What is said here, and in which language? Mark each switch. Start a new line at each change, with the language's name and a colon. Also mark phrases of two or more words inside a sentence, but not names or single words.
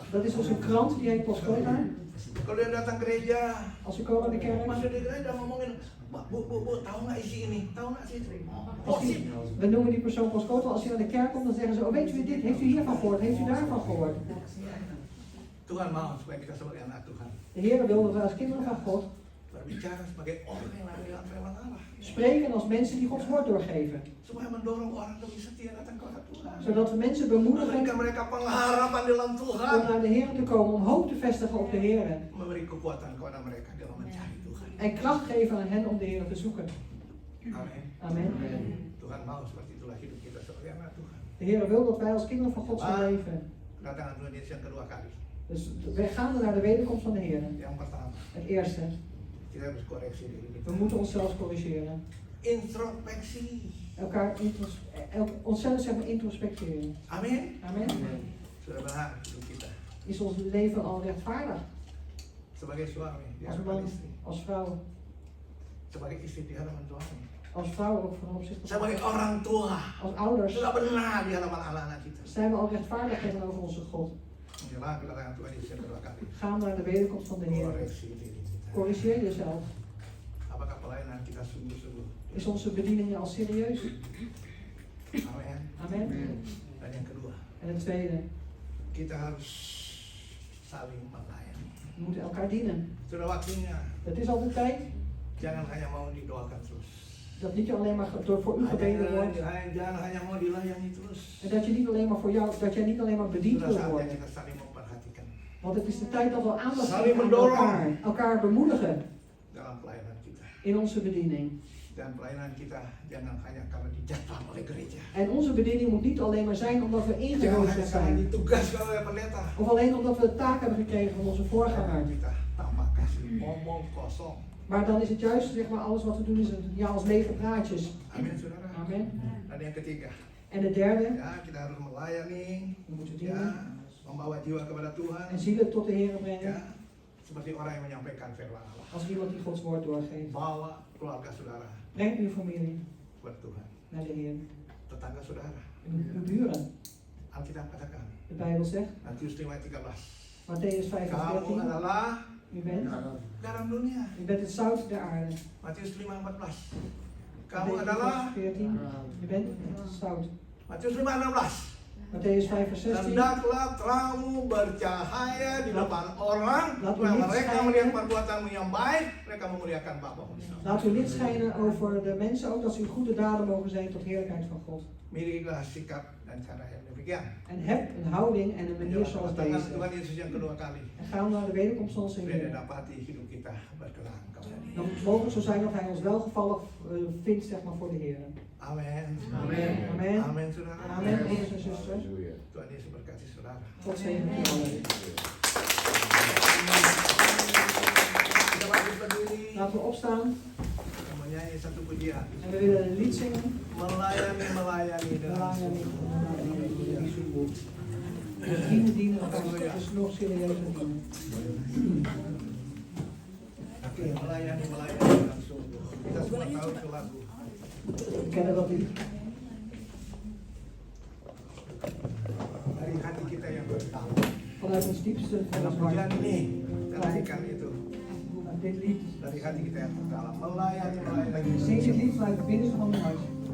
Dutch: Dat is onze krant, die heet Poskota.
Indonesian: Kalau dia datang gereja,
Dutch: Als we komen naar de kerk,
Indonesian: masuk di gereja ngomongin, bu, tahu nggak isi ini? Tahu nggak sih?
Dutch: als die, we noemen die persoon Poskota. Als hij naar de kerk komt, dan zeggen ze, oh weet u dit, heeft u hiervan gehoord, heeft u daarvan gehoord?
Indonesian: Tuhan mau supaya kita sebagai anak Tuhan
Dutch: De Heer wil dat wij als kinderen van God
Indonesian: berbicara sebagai orang yang mendengar firman Allah,
Dutch: spreken als mensen die Gods woord doorgeven.
Indonesian: supaya mendorong orang lebih setia datang kepada Tuhan.
Dutch: Zodat we mensen bemoedigen
Indonesian: Memberikan mereka pengharapan dalam Tuhan.
Dutch: om naar de Heer te komen, om hoop te vestigen op de Heer.
Indonesian: Memberi kekuatan kepada mereka dalam mencari Tuhan.
Dutch: En kracht geven aan hen om de Heer te zoeken.
Indonesian: Amin.
Dutch: Amen.
Indonesian: Tuhan mau seperti itulah hidup kita sebagai anak Tuhan.
Dutch: De Heer wil dat wij als kinderen van God zullen leven.
Indonesian: Kedatangan Tuhan Yesus yang kedua kali.
Dutch: Dus wij gaan naar de wederkomst van de Heer.
Indonesian: Yang pertama,
Dutch: Het eerste,
Indonesian: kita harus koreksi diri
Dutch: we
Indonesian: kita.
Dutch: moeten onszelf corrigeren.
Indonesian: Introspeksi.
Dutch: Onszelf zeg maar introspecteren.
Indonesian: Amin.
Dutch: Amen.
Indonesian: Sudah benar hidup kita.
Dutch: Is ons leven al rechtvaardig?
Indonesian: Sebagai suami di
Dutch: Als
Indonesian: hadapan
Dutch: man,
Indonesian: istri.
Dutch: als vrouw.
Indonesian: Sebagai istri di hadapan suami.
Dutch: Als vrouw ook van opzichte van
Indonesian: Sebagai orang tua.
Dutch: als ouders.
Indonesian: Sudah benar di hadapan anak-anak kita.
Dutch: Zijn we al rechtvaardig tegenover onze God?
Indonesian: Menjelang kedatangan Tuhan Yesus yang kedua kali.
Dutch: Gaan naar de wederkomst van de Heer.
Indonesian: Koreksi diri kita.
Dutch: Corrigeer jezelf.
Indonesian: Apakah pelayanan kita sungguh-sungguh?
Dutch: Is onze bediening al serieus?
Indonesian: Amin.
Dutch: Amen.
Indonesian: Dan yang kedua,
Dutch: En het tweede,
Indonesian: kita harus saling melayani.
Dutch: we moeten elkaar dienen.
Indonesian: Sudah waktunya.
Dutch: Het is al de tijd
Indonesian: Jangan hanya mau didoakan terus.
Dutch: dat niet alleen maar voor u gebeden wordt.
Indonesian: Jangan hanya mau dilayani terus.
Dutch: En dat je niet alleen maar voor jou, dat jij niet alleen maar bediend
Indonesian: Sudah
Dutch: wil
Indonesian: saatnya
Dutch: worden.
Indonesian: kita saling memperhatikan.
Dutch: Want het is de tijd dat we aandacht
Indonesian: Saling
Dutch: geven aan
Indonesian: mendorong.
Dutch: elkaar bemoedigen
Indonesian: dalam pelayanan kita.
Dutch: in onze bediening.
Indonesian: Dan pelayanan kita jangan hanya karena dijadwal oleh gereja.
Dutch: En onze bediening moet niet alleen maar zijn omdat we
Indonesian: Jangan
Dutch: ingeroosterd
Indonesian: hanya karena
Dutch: zijn.
Indonesian: ditugaskan oleh pendeta.
Dutch: Of alleen omdat we de taak hebben gekregen van onze voorganger.
Indonesian: Kita tambah kasih omong kosong.
Dutch: Maar dan is het juist, zeg maar, alles wat we doen is ja, als lege praatjes.
Indonesian: Amin, saudara.
Dutch: Amen.
Indonesian: Dan yang ketiga,
Dutch: En de derde,
Indonesian: ya kita harus melayani,
Dutch: we moeten
Indonesian: ya,
Dutch: dienen
Indonesian: membawa jiwa kepada Tuhan,
Dutch: en zielen tot de Heer brengen.
Indonesian: ya, seperti orang yang menyampaikan firman Allah.
Dutch: Als iemand die Gods woord doorgeeft.
Indonesian: Bawa keluarga saudara
Dutch: Breng uw familie
Indonesian: kepada Tuhan,
Dutch: naar de Heer.
Indonesian: tetangga saudara.
Dutch: En uw buren.
Indonesian: Alkitab katakan,
Dutch: De Bijbel zegt,
Indonesian: Matius 5 ayat 13.
Dutch: Matthäus 5 vers
Indonesian: Kamu
Dutch: 13,
Indonesian: adalah
Dutch: u bent het zout der aarde.
Indonesian: Matius 5:14. Kamu
Dutch: Matthäus
Indonesian: adalah
Dutch: 14, u bent het zout.
Indonesian: Matius 5:16.
Dutch: Matthäus 5 vers 16,
Indonesian: Hendaklah terangmu bercahaya di depan orang, supaya mereka melihat perbuatanmu yang baik, mereka memuliakan Bapamu di surga.
Dutch: laat uw licht schijnen over de mensen, ook dat uw goede daden mogen zijn tot heerlijkheid van God.
Indonesian: Milikilah sikap dan cara yang demikian.
Dutch: En heb een houding en een manier zoals
Indonesian: Tangan
Dutch: deze.
Indonesian: Tuhan Yesus yang kedua kali.
Dutch: En gaan naar de wederkomst van onze
Indonesian: Supaya
Dutch: Heer.
Indonesian: dapati hidup kita berkenan kepada Dia.
Dutch: Dan mogen het zo zijn dat Hij ons welgevallig vindt, zeg maar, voor de Heer.
Indonesian: Amin.
Dutch: Amen. Amen.
Indonesian: Amin, saudara.
Dutch: Amen, broeders en zusters.
Indonesian: Tuhan Yesus berkati saudara.
Dutch: God zegen u allen.
Indonesian: Kita bangkit berdiri.
Dutch: Laten we opstaan
Indonesian: Kita menyanyi satu pujian.
Dutch: en we willen een lied zingen.
Indonesian: Melayani, melayani dengan Sungguh.
Dutch: Dienen, elkaar dus nog serieuzer dienen.
Indonesian: Oke, melayani, melayani dengan sungguh. Kita semua tahu itu lagu.
Dutch: We kennen dat lied.
Indonesian: Dari hati kita yang bertahan.
Dutch: Vanuit ons diepste van
Indonesian: Dalam
Dutch: ons
Indonesian: pujian
Dutch: hart.
Indonesian: ini, kita nyanyikan itu
Dutch: Dit lied.
Indonesian: dari hati kita yang terdalam. Melayani, melayani.
Dutch: Zing dit lied vanuit het binnenste van mijn hart.